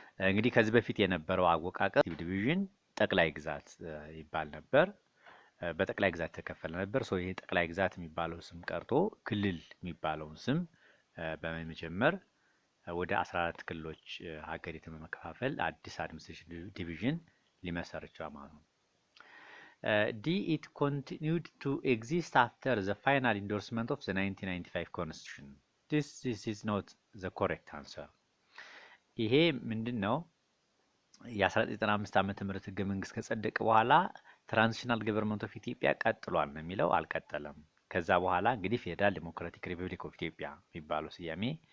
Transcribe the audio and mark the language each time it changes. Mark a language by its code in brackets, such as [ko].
[am] እንግዲህ ከዚህ በፊት የነበረው አወቃቀር ዲቪዥን ጠቅላይ ግዛት ይባል ነበር። በጠቅላይ ግዛት ተከፈለ ነበር። ይሄ ጠቅላይ ግዛት የሚባለው ስም ቀርቶ ክልል የሚባለውን ስም በመጀመር ወደ 14 ክልሎች ሀገሪቱን በመከፋፈል አዲስ አድሚኒስትሬሽን ዲቪዥን ሊመሰርት ይችላል ማለት ነው። [en] D. It continued to exist after the final endorsement of the 1995 Constitution. This is not the correct answer. [am] ይሄ ምንድን ነው? የ1995 ዓመተ ምህረት ህገ መንግስት ከጸደቀ በኋላ ትራንዚሽናል ገቨርንመንት ኦፍ ኢትዮጵያ ቀጥሏል ነው የሚለው። አልቀጠለም። ከዛ በኋላ እንግዲህ ፌዴራል ዲሞክራቲክ ሪፐብሊክ ኦፍ ኢትዮጵያ የሚባለው ስያሜ